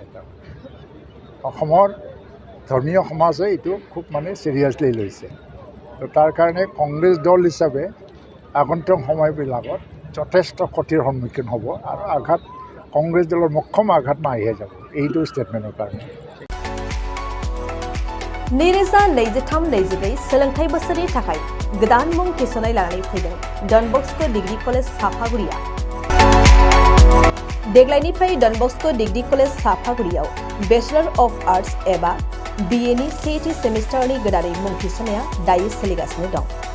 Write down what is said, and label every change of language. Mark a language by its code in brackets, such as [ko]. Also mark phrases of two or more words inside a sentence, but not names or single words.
[as] অসমৰ ধৰ্মীয় সমাজে এইটো খুব মানে চিৰিয়াছলি লৈছে। তো তাৰ কাৰণে কংগ্ৰেছ দল হিচাপে আগন্তুক সময়বিলাকত যথেষ্ট ক্ষতিৰ সন্মুখীন হ'ব, আৰু কংগ্ৰেছ দলৰ মোক্ষম আঘাত মাৰিহে যাব এইটো ষ্টেটমেণ্টৰ কাৰণে। [brx] नैरोजा 23-24 सोलोंथाइ बोसोरनि थाखाय गोदान मुं थिसननाय लानानै फैदों डन बस्क' डिग्री कलेज साफागुरिया। देग्लायनिफ्राय डन बस्क' डिग्री कलेज साफागुरियाव [en] Bachelor of Arts [brx] एबा BA नि सेथि सेमिस्टारनि गोदानै मुं थिसननाया दायो सोलिगासिनो दं।